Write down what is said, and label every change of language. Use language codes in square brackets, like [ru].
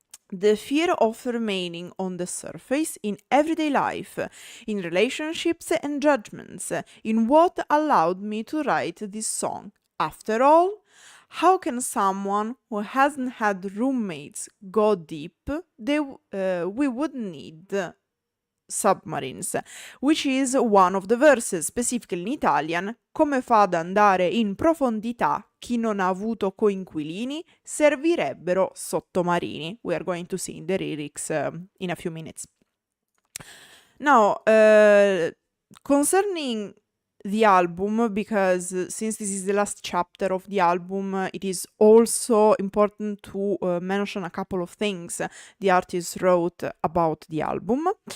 [en] The fear of remaining on the surface in everyday life, in relationships and judgments, in what allowed me to write this song. After all, how can someone who hasn't had roommates go deep? We would need submarines, which is one of the verses, specifically in Italian. [it] Come fa ad andare in profondità chi non ha avuto coinquilini? Servirebbero sottomarini. [en] We are going to see the lyrics in a few minutes. Now, concerning the album, because since this is the last chapter of the album, it is also important to mention a couple of things the artist wrote about the album.